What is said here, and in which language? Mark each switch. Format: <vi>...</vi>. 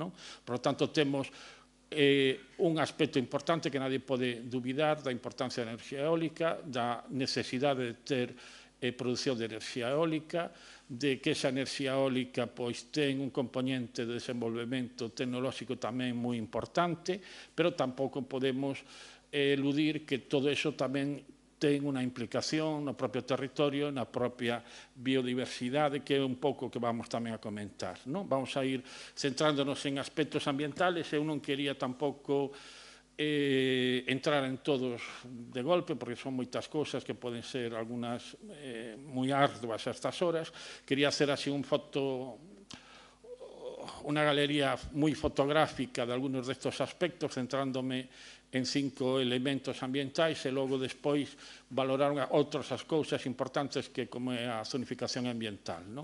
<es>Por lo tanto,</es> <gl>temos un aspecto importante que nadie pode dubidar da importancia da enerxía eólica, da necesidade de ter produción de enerxía eólica, de que esa enerxía eólica pois ten un componente de desenvolvemento tecnolóxico tamén moi importante, pero tampouco podemos eludir que todo iso tamén ten unha implicación no propio territorio, na propia biodiversidade, que é un pouco que vamos tamén a comentar.</gl> <es>Vamos a ir centrándonos en aspectos ambientales.</es> <gl>Eu non quería tampouco entrar en todos de golpe, porque son moitas cousas que poden ser algunhas moi arduas a estas horas. Quería hacer así unha galería moi fotográfica de algunos destos aspectos, centrándome en 5 elementos ambientais e logo despois valorar outras as cousas importantes que como é a zonificación ambiental.</gl>